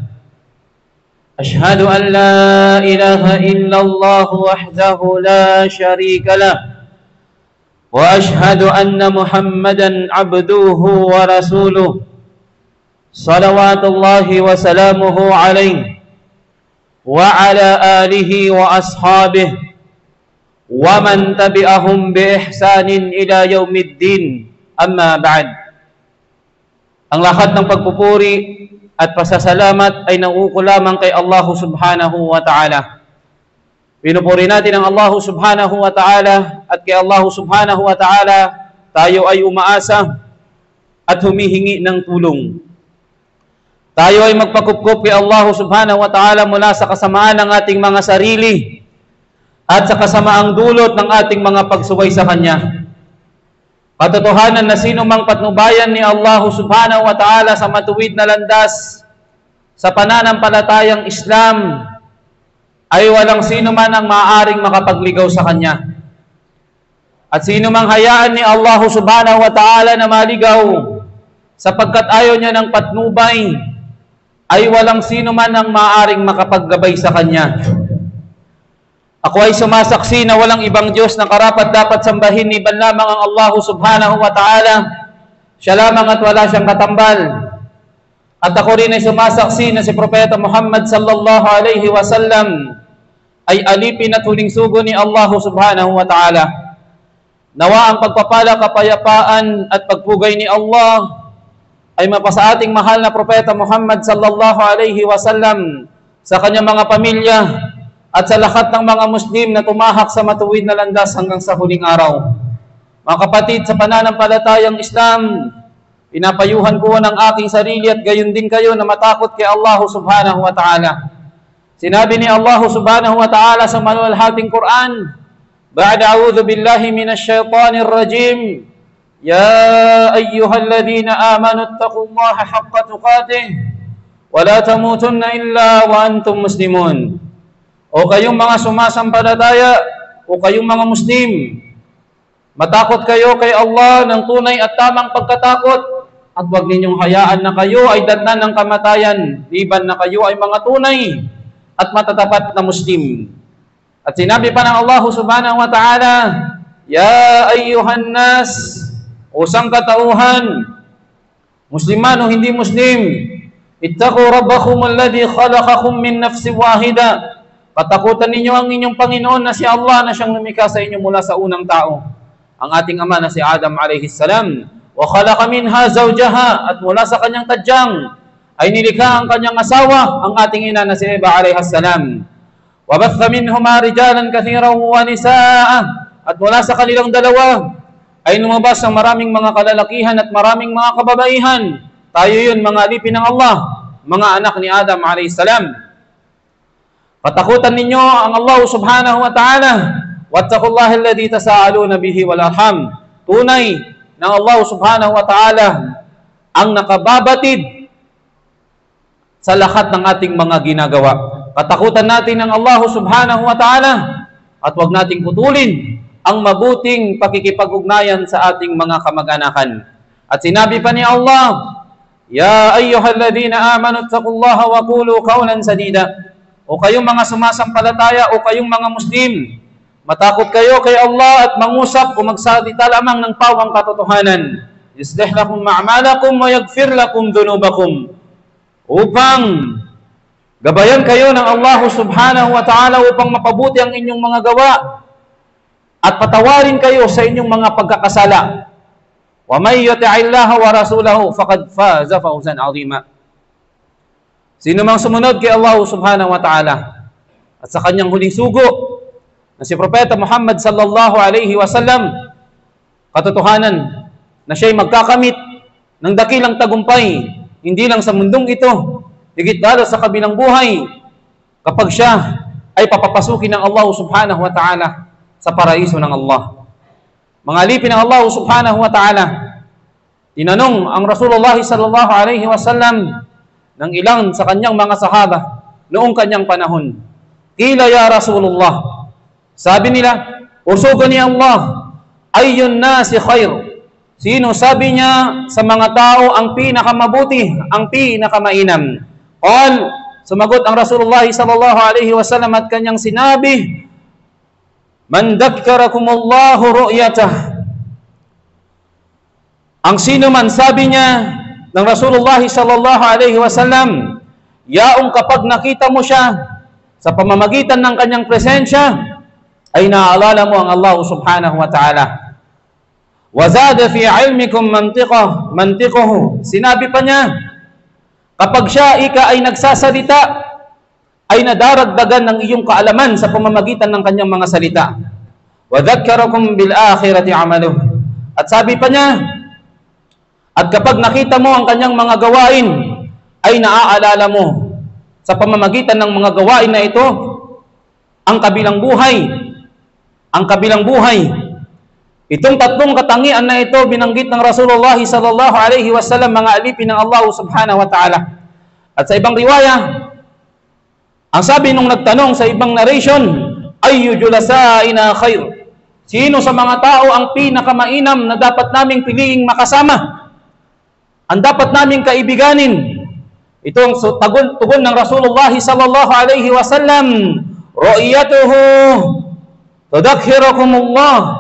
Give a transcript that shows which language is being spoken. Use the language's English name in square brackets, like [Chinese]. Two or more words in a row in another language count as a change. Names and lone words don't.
[Arabic] أشهد أن لا إله إلا الله وحده لا شريك له وأشهد أن محمدا عبده ورسوله صلوات الله وسلامه عليه وعلى آله وأصحابه ومن تبعهم بإحسان إلى يوم الدين أما بعد. [Filipino] Ang lahat ng pagpupuri at pasasalamat ay nauukulamang kay Allah [Arabic] سبحانه وتعالى. [Filipino] Pinupuri natin ang Allah [Arabic] سبحانه وتعالى [Filipino] at kay Allah [Arabic] سبحانه وتعالى [Filipino] tayo ay umaasa at humihingi ng tulong. Tayo ay magpakupkup kay Allah [Arabic] سبحانه وتعالى [Filipino] mula sa kasamaan ng ating mga sarili at sa kasamaang dulot ng ating mga pagsuway sa Kanya. Katotohanan na sino mang patnubayan ni Allah [Arabic] سبحانه وتعالى [Filipino] sa matuwid na landas sa pananampalatayang Islam ay walang sino man ang maaaring makapagligaw sa Kanya. At sino mang hayaan ni Allah [Arabic] سبحانه وتعالى [Filipino] na maligaw sapagkat ayaw niya ng patnubay, ay walang sino man ang maaaring makapaggabay sa Kanya. Ako ay sumasaksi na walang ibang Diyos na karapat dapat sambahin ni ban lamang ang Allah [Arabic] سبحانه وتعالى. [Filipino] Siya lamang at wala siyang katambal. At ako rin ay sumasaksi na si Propeta Muhammad [Arabic] صلى الله عليه وسلم [Filipino] ay alipin at huling sugo ni Allah [Arabic] سبحانه وتعالى. [Filipino] Nawa ang pagpapala, kapayapaan at pagpugay ni Allah ay mapasa ating mahal na Propeta Muhammad [Arabic] صلى الله عليه وسلم, [Filipino] sa kanyang mga pamilya at sa lahat ng mga Muslim na tumahak sa matuwid na landas hanggang sa huling araw. Mga kapatid, sa pananampalatayang Islam, pinapayuhan ko ng aking sarili at gayon din kayo na matakot kay Allah [Arabic] سبحانه وتعالى. [Filipino] Sinabi ni [Arabic] الله سبحانه وتعالى [Filipino] sa maluwalhating Quran, [Arabic] بعد أعوذ بالله من الشيطان الرجيم يا أيها الذين آمنوا اتقوا الله حق تقاته ولا تموتن إلا وأنتم مسلمون. [Filipino] O kayong mga sumasampalataya, o kayong mga Muslim, matakot kayo kay Allah ng tunay at tamang pagkatakot, at huwag ninyong hayaan na kayo ay datnan ng kamatayan, liban na kayo ay mga tunay at matatapat na Muslim. At sinabi pa ng [Arabic] الله سبحانه وتعالى يا أيها الناس, [Filipino] o sangkatauhan, Musliman o hindi Muslim, [Arabic] اتقوا ربكم الذي خلقكم من نفس واحدة. [Filipino] Patakutan ninyo ang inyong Panginoon na si Allah na siyang lumikha sa inyo mula sa unang tao, ang ating ama na si Adam [Arabic] عليه السلام. وخلق منها زوجها, [Filipino] at mula sa kanyang tadyang ay nilikha ang kanyang asawa, ang ating ina na si Eva [Arabic] عليه السلام. وبث منهما رجالا كثيرا ونساء, [Filipino] at mula sa kanilang dalawa ay lumabas ang maraming mga kalalakihan at maraming mga kababaihan. Tayo yun, mga alipin ng Allah, mga anak ni Adam [Arabic] عليه السلام. [Filipino] Patakutan ninyo ang Allah [Arabic] سبحانه وتعالى. واتقوا الله الذي تساءلون به والأرحام. [Filipino] Tunay ng Allah [Arabic] سبحانه وتعالى [Filipino] ang nakababatid sa lahat ng ating mga ginagawa. Patakutan natin ang Allah [Arabic] سبحانه وتعالى [Filipino] at huwag nating putulin ang mabuting pakikipag-ugnayan sa ating mga kamag-anakan. At sinabi pa ni [Arabic] الله يا أيها الذين آمنوا اتقوا الله وقولوا قولا سديدا. [Filipino] O kayong mga sumasampalataya, o kayong mga Muslim, matakot kayo kay Allah at mangusap o magsalita lamang ng pawang katotohanan. [Arabic] يصلح لكم أعمالكم ويغفر لكم ذنوبكم. [Filipino] Upang gabayan kayo ng Allah [Arabic] سبحانه وتعالى [Filipino] upang mapabuti ang inyong mga gawa at patawarin kayo sa inyong mga pagkakasala. [Arabic] ومن يطع الله ورسوله فقد فاز فوزا عظيما. [Filipino] Sino mang sumunod kay Allah [Arabic] سبحانه وتعالى [Filipino] at sa kanyang huling sugo na si Propeta Muhammad [Arabic] صلى الله عليه وسلم, [Filipino] katotohanan na siya'y magkakamit ng dakilang tagumpay, hindi lang sa mundong ito, higit lalo sa kabilang buhay, kapag siya ay papapasukin ng Allah [Arabic] سبحانه وتعالى [Filipino] sa paraiso ng Allah. Mga alipin ng Allah [Arabic] سبحانه وتعالى, [Filipino] tinanong ang Rasulullah [Arabic] صلى الله عليه وسلم [Filipino] ng ilang sa kanyang mga sahaba noong kanyang panahon. [Arabic] قيل يا رسول الله, [Filipino] sabi nila, [Arabic] أسغني الله أي الناس خير. [Filipino] Sino, sabi niya, sa mga tao ang pinakamabuti, ang pinakamainam? [Arabic] قال, [Filipino] sumagot ang Rasulullah [Arabic] صلى الله عليه وسلم [Filipino] at kanyang sinabi, [Arabic] من ذكركم الله رؤيته. [Filipino] Ang sino man, sabi niya ng Rasulullah [Arabic] صلى الله عليه وسلم, [Filipino] yaong kapag nakita mo siya sa pamamagitan ng kanyang presensya, ay naaalala mo ang Allah [Arabic] سبحانه وتعالى. وزاد في علمكم منطقه. [Filipino] Sinabi pa niya, kapag siya ika ay nagsasalita, ay nadaragdagan ng iyong kaalaman sa pamamagitan ng kanyang mga salita. [Arabic] وذكركم بالآخرة عمله. [Filipino] At sabi pa niya, at kapag nakita mo ang kanyang mga gawain, ay naaalala mo sa pamamagitan ng mga gawain na ito ang kabilang buhay. Ang kabilang buhay. Itong tatlong katangian na ito binanggit ng Rasulullah [Arabic] صلى الله عليه وسلم, [Filipino] mga alipin ng Allah [Arabic] سبحانه وتعالى. [Filipino] At sa ibang riwaya, ang sabi nung nagtanong sa ibang narration, [Arabic] أي جلسائنا خير. [Filipino] Sino sa mga tao ang pinakamainam na dapat naming piliing makasama? Ang dapat naming kaibiganin? Itong tugon ng Rasulullah [Arabic] صلى الله عليه وسلم رؤيته تذكركم الله.